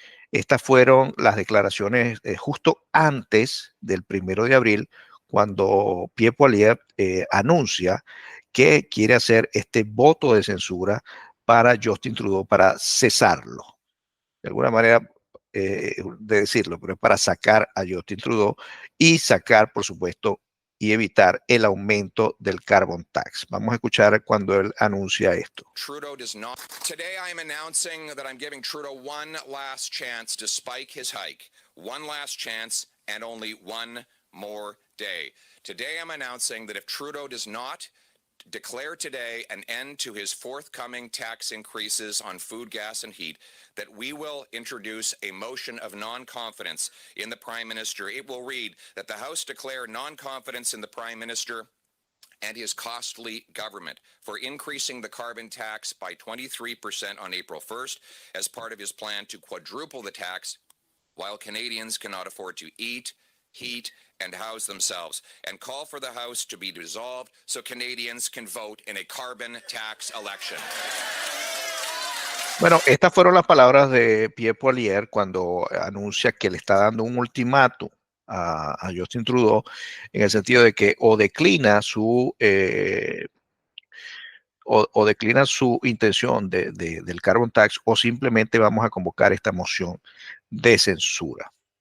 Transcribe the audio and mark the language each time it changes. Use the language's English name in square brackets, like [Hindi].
[Spanish] Estas fueron las declaraciones justo antes del 1 de abril, cuando Pierre Poilievre anuncia que quiere hacer este voto de censura para Justin Trudeau, para cesarlo. De alguna manera de decirlo, pero es para sacar a Justin Trudeau y sacar, por supuesto, y evitar el aumento del carbon tax. Vamos a escuchar cuando él anuncia esto. [English] Trudeau does not. Today I am announcing that I'm giving Trudeau one last chance to spike his hike. One last chance and only one more day. Today I'm announcing that if Trudeau does not declare today an end to his forthcoming tax increases on food, gas, and heat, that we will introduce a motion of non-confidence in the Prime Minister. It will read that the House declare non-confidence in the Prime Minister and his costly government for increasing the carbon tax by 23% on April 1st as part of his plan to quadruple the tax while Canadians cannot afford to eat, heat, and house themselves, and call for the House to be dissolved so Canadians can vote in a carbon tax election. [Spanish] Bueno, estas fueron las palabras de Pierre Poilievre cuando anuncia que le está dando un ultimátum a Justin Trudeau, en el sentido de que o declina su declina su intención del carbon tax, o simplemente vamos a convocar esta moción de censura.